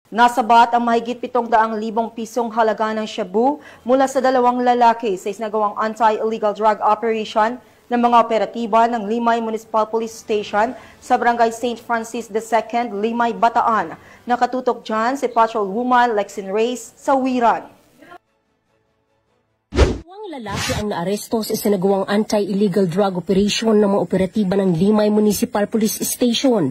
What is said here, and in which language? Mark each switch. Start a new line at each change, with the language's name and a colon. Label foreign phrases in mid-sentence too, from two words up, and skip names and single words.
Filipino: Nasabat ang mahigit 700,000 pisong halaga ng shabu mula sa dalawang lalaki sa isinagawang
English: anti-illegal drug operation
Filipino: ng mga operatiba ng Limay Municipal Police Station sa Barangay St. Francis II, Limay, Bataan. Nakatutok dyan si Patrolwoman Lexin Reyes sa Wiran. Ang lalaki ang naaresto sa isinagawang
English: anti-illegal drug operation
Filipino: ng mga operatiba ng Limay Municipal Police Station.